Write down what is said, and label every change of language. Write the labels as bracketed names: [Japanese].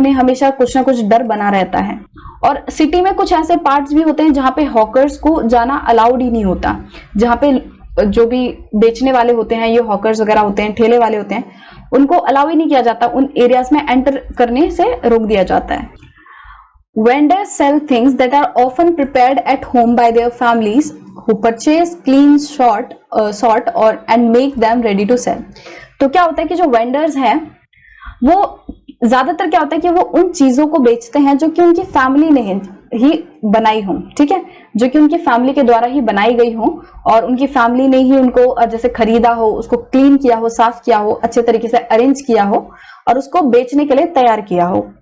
[Hindi] उन्हें हमेशा कुछ ना कुछ डर बना रहता है। और सिटी में कुछ ऐसे पार्ट्स भी होते हैं जहां पे हॉकर्स को जाना अलाउड ही नहीं होता, जहां पे जो भी बेचने वाले होते हैं, ये हॉकर्स वगैरह होते हैं, ठेले वाले होते हैं, उनको अलाउ ही नहीं किया जाता, उन एरियाज में एंटर करने से रोक दिया जाता है। [English] Vendors sell things that are often prepared at home by their families who purchase clean sort or and make them ready to sell। [Hindi] तो क्या होता है कि जो वेंडर्स हैं वो ज्यादातर क्या होता है कि वो उन चीजों को बेचते हैं जो कि उनकी फैमिली ने ही बनाई हो, ठीक है, जो कि उनकी फैमिली के द्वारा ही बनाई गई हो, और उनकी फैमिली ने ही उनको जैसे खरीदा हो, उसको क्लीन किया हो, साफ किया हो, अच्छे तरीके से अरेंज किया हो और उसको बेचने के लिए तैयार किया हो।